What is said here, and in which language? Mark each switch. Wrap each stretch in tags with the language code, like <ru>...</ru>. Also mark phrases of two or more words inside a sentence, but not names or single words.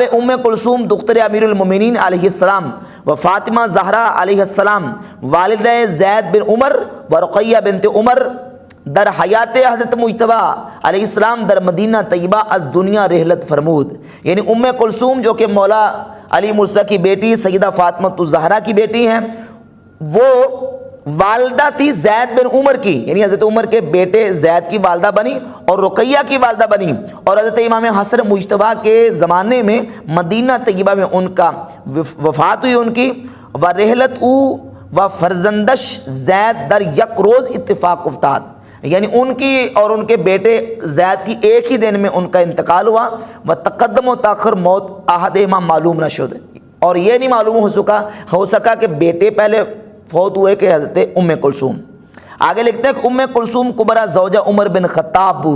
<fa>ام کلثوم دختر امیر المومنین</fa> <ar>علیہ السلام</ar> <fa>و فاطمہ زہرا</fa> <ar>علیہ السلام</ar> <fa>والدہ زید بن عمر و رقیہ بنت عمر در حیات حضرت مجتبی علیہ السلام در مدینہ طیبہ از دنیا رحلت فرمود،</fa> <ur>یعنی ام کلثوم جو کہ مولا علی مرتضیٰ کی بیٹی سیدہ فاطمہ الزہرا کی بیٹی ہیں، وہ والدہ تھی زید بن عمر کی، یعنی حضرت عمر کے بیٹے زید کی والدہ بنی اور رقیہ کی والدہ بنی، اور حضرت امام حسن مجتبی کے زمانے میں مدینہ طیبہ میں ان کا وفات ہوئی ان کی،</ur> <fa>و رحلت او و فرزندش زید در یک روز اتفاق افتاد،</fa> <ur>یعنی ان کی اور ان کے بیٹے زید کی ایک ہی دن میں ان کا انتقال ہوا.</ur> <fa>و تقدم و تاخر موت احدہما معلوم نہ شد,</fa> <ur>اور یہ نہیں معلوم ہو سکا کہ بیٹے پہلے فوت ہوئے کہ حضرت ام کلثوم. آگے لکھتے ہیں کہ</ur> <fa>ام کلثوم کبرا زوجہ عمر بن خطاب بود.</fa>